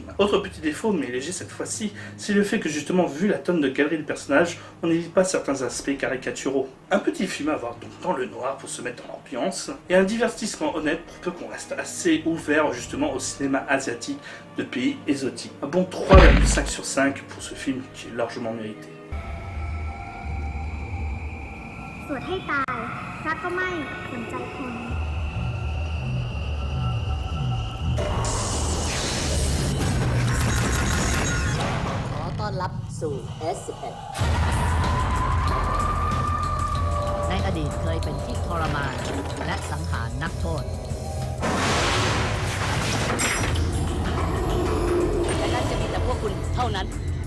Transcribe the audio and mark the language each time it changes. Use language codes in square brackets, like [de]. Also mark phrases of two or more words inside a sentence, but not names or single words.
[fr] Autre petit défaut, mais léger cette fois-ci, c'est le fait que justement, vu la tonne de galeries de personnages, on n'évite pas certains aspects caricaturaux. Un petit film à voir donc dans le noir pour se mettre dans l'ambiance, et un divertissement honnête pour peu qu'on reste assez ouvert justement au cinéma asiatique de pays exotiques. Un bon 3,5 sur 5 pour ce film qui est largement mérité. [th] สวดให้ตายรักก็ไม่สนใจคน ขอต้อนรับสู่ S11 ในอดีตเคยเป็นที่ทรมานและสังหารนักโทษและนั่นจะมีแต่พวกคุณเท่านั้น